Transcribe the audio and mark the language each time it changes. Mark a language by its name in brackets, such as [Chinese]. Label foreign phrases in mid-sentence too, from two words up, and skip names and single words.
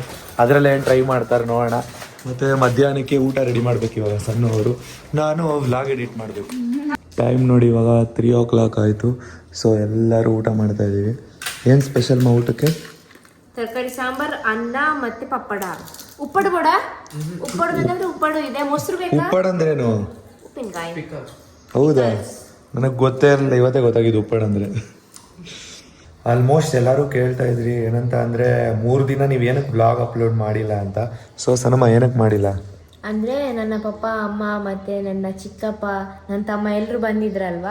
[Kannada] ಅದರಲ್ಲೇ ಏನು ಟ್ರೈ ಮಾಡ್ತಾರೆ ನೋಡೋಣ. ಮತ್ತೆ ಮಧ್ಯಾಹ್ನಕ್ಕೆ ಊಟ ರೆಡಿ ಮಾಡ್ಬೇಕು ಇವಾಗ ಸಣ್ಣವರು. ನಾನು ವ್ಲಾಗ್ ಎಡಿಟ್ ಮಾಡಬೇಕು. ಟೈಮ್ ನೋಡಿ ಇವಾಗ 3:00 ಆಯಿತು. ಸೊ ಎಲ್ಲರೂ ಊಟ ಮಾಡ್ತಾ ಇದ್ದೀವಿ. ಏನು ಸ್ಪೆಷಲ್ ಊಟಕ್ಕೆ? ತರಕಾರಿ ಸಾಂಬಾರ್, ಅನ್ನ ಮತ್ತೆ ಪಪ್ಪಡ. [Tulu] ಉಪ್ಪಡು ಬೋಡ? [Kannada] ಉಪ್ಪಡು ಬೇಕಂದ್ರೆ ಉಪ್ಪಡು ಇದೆ. ಮೊಸರು ಬೇಕಾ? ಉಪ್ಪಾಡು ಅಂದ್ರೇನು? ಉಪ್ಪಿನಕಾಯಿ. ಹೌದಾ? ನನಗೆ ಗೊತ್ತೇ ಇರಲಿಲ್ಲ, ಇವತ್ತೇ ಗೊತ್ತಾಗಿದ್ದು ಉಪ್ಪಾಡು ಅಂದರೆ. ಆಲ್ಮೋಸ್ಟ್ ಎಲ್ಲರೂ ಕೇಳ್ತಾ ಇದ್ರಿ ಏನಂತ ಅಂದರೆ 3 ದಿನ ನೀವು ಏನಕ್ಕೆ ಬ್ಲಾಗ್ ಅಪ್ಲೋಡ್ ಮಾಡಿಲ್ಲ ಅಂತ. ಸೊ ಸನಮ್ಮ ಏನಕ್ಕೆ ಮಾಡಿಲ್ಲ ಅಂದರೆ ನನ್ನ ಪಪ್ಪ, ಅಮ್ಮ ಮತ್ತು ನನ್ನ ಚಿಕ್ಕಪ್ಪ, ನನ್ನ ತಮ್ಮ ಎಲ್ಲರೂ ಬಂದಿದ್ರಲ್ವಾ.